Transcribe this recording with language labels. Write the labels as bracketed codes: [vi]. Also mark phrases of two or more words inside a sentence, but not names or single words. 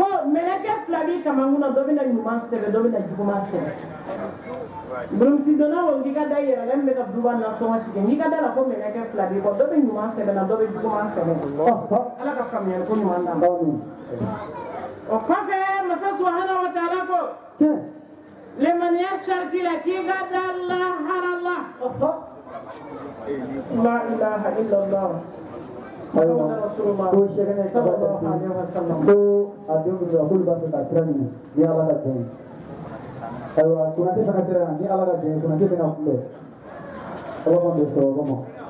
[bm] mɛlɛkɛ fila b'i kamankun na dɔ bɛ na ɲuman sɛbɛn dɔ bɛ na juguman sɛbɛn Burumsi donna o n'i ka da i yɛrɛ la min bɛ ka duba nasɔngɔ tigɛ n'i ka da la ko mɛlɛkɛ fila b'i kɔ dɔ bɛ ɲuman sɛbɛn na dɔ bɛ juguman sɛbɛn ala ka faamuyali ko ɲuman d'an ma o kɔfɛ masa [ar] سبحانه وتعالى [bm] ko limaniya sariti la k'i ka da lahara la [ar] لا إله إلا الله محمد رسول الله صلى الله عليه وسلم [bm] ko a denw bɛ k'olu b'a fɛ ka sira ɲini ni ala ka jɛn ayiwa kunnate fana sera yan ni ala ka jɛn kunnate bɛna kunbɛn ala k'an bɛ sababa ma